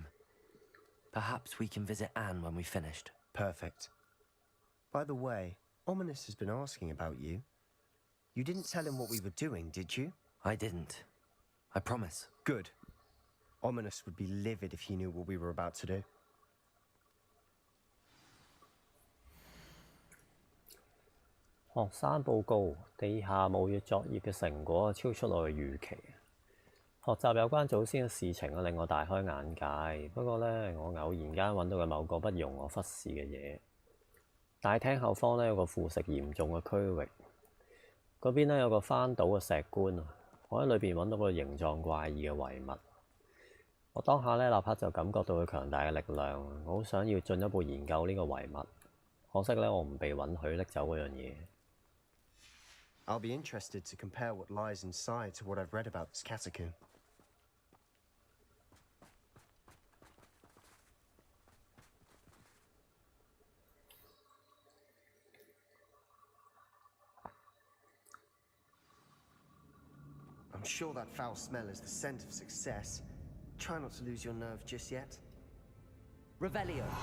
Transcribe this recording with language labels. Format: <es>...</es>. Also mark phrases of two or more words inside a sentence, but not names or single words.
<en>Perhaps we can visit Anne when we've finished. Perfect. By the way, Ominous has been asking about you. You didn't tell him what we were doing, did you? I didn't. I promise. Good. Ominous would be livid if he knew what we were about to do.</en> <yue>學生報告：地下墓穴作業嘅成果超出我嘅預期。學習有關祖先嘅事情令我大開眼界。不過呢，我偶然間揾到嘅某個不容我忽視嘅嘢。大廳後方呢，有個腐蝕嚴重嘅區域，嗰邊呢，有個翻倒嘅石棺啊！我喺裏邊揾到個形狀怪異嘅遺物。我當下呢，立刻就感覺到佢強大嘅力量，我好想要進一步研究呢個遺物。可惜呢，我唔被允許拎走嗰樣嘢。</yue> <en>I'll be interested to compare what lies inside to what I've read about this catacomb. I'm sure that foul smell is the scent of success. Try not to lose your nerve just yet. Revelio.</en>